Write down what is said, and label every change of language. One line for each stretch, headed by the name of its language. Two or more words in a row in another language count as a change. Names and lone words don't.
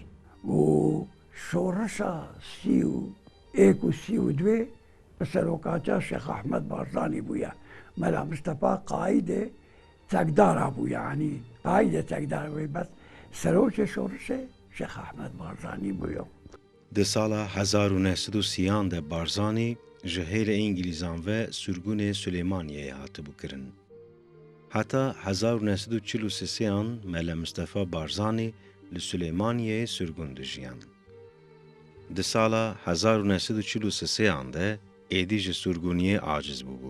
Kurdish: و شۆڕشە 31 و 32 بە سەرۆکاچە شێخ ئەحمەد بارزانی بووە مەلا مستەفا قایدێ چەکدارا بوو یعنی قایدێ چەکدار بووی بەس سەرۆکێ شۆڕشێ شێخ ئەحمەد بارزانی بووە. Di sala 1930 de Barzanî ji hêlê İngilîzan ve sürgûnê Süleymaniyeyê hatibû kirin. Heta 1943-yan Mele Mustafa Barzanî li Süleymaniyeyê sürgûn dijiyan. Di sala 1943-yan de êdî ji sürgûniyê aciz bûbû.